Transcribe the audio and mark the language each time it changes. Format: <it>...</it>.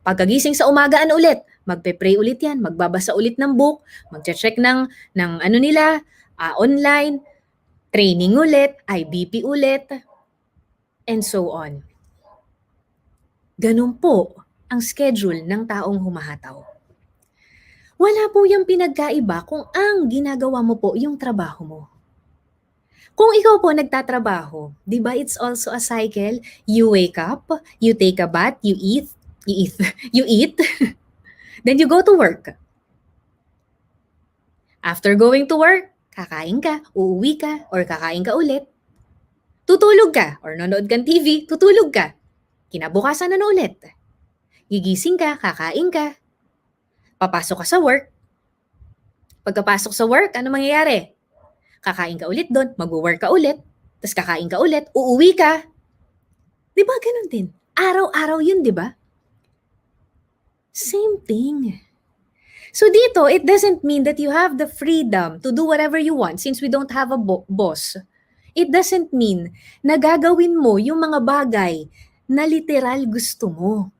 <tl>Pagkagising sa umaga, ano ulit? Magpe-pray ulit yan, magbabasa ulit ng book, magche-check ng ano nila, online, training ulit, IBP ulit, and so on. Ganun po ang schedule ng taong humahataw. Wala po yung pinagkaiba kung ang ginagawa mo po yung trabaho mo. Kung ikaw po nagtatrabaho, di ba it's also a cycle?</tl> <en>You wake up, you take a bath, you eat, you eat. Then you go to work.</en> <tl>After going to work, kakain ka, uuwi ka, or kakain ka ulit. Tutulog ka, or nanonood kang TV, tutulog ka. Kinabukasan na ulit. Gigising ka, kakain ka. Papasok ka sa work. Pagkapasok sa work, ano mangyayari? Kakain ka ulit doon, mag-work ka ulit, tapos kakain ka ulit, uuwi ka. Di ba ganun din? Araw-araw yun, di ba? Same thing.</tl> <en>So dito, it doesn't mean that you have the freedom to do whatever you want since we don't have a boss.</en> <tl>It doesn't mean na gagawin mo yung mga bagay na literal gusto mo.</tl>